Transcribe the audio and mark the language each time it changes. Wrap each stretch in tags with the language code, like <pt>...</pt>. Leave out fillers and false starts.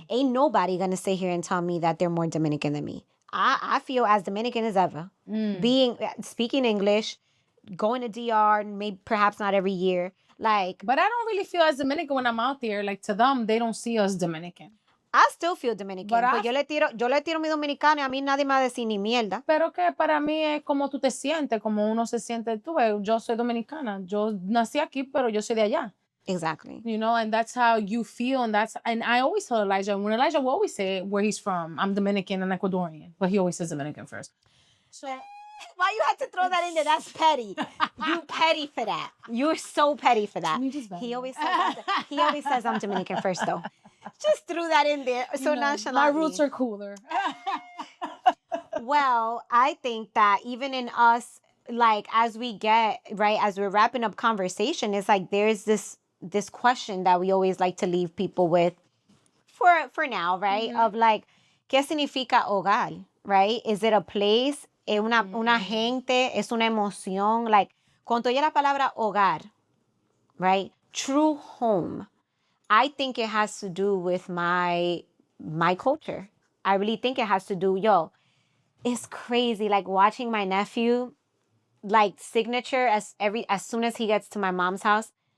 <en>Ain't nobody gonna sit here and tell me that they're more Dominican than me. I feel as Dominican as ever. Speaking English, going to DR, maybe perhaps not every year. Like, but I don't really feel as Dominican when I'm out there. Like, to them, they don't see us Dominican. I still feel Dominican.</en> <es>But yo le tiro mi dominicano y a mí nadie me va a decir ni mierda. Pero que para mí es como tú te sientes, como uno se siente. Tú ves, yo soy dominicana. Yo nací aquí, pero yo soy de allá.</es> <en>Exactly. You know, and that's how you feel. And I always tell Elijah, when Elijah will always say where he's from, I'm Dominican and Ecuadorian, but he always says Dominican first. So why you had to throw that in there? That's petty. You petty for that. You're so petty for that. He always says I'm Dominican first, though. Just threw that in there so nonchalantly. My roots are cooler. Well, I think that even in us, like, as we're wrapping up conversation, it's like there's this question that we always like to leave people with for now, right? Of like,</en> <es>¿qué significa hogar?</es> <en>Right? Is it a place?</en> <es>¿Es una gente? ¿Es una emoción? Like, cuando oye la palabra hogar, right?</es> <en>True home. I think it has to do with my culture. I really think it has to do, it's crazy. Like, watching my nephew, like, signature as soon as he gets to my mom's house.</en>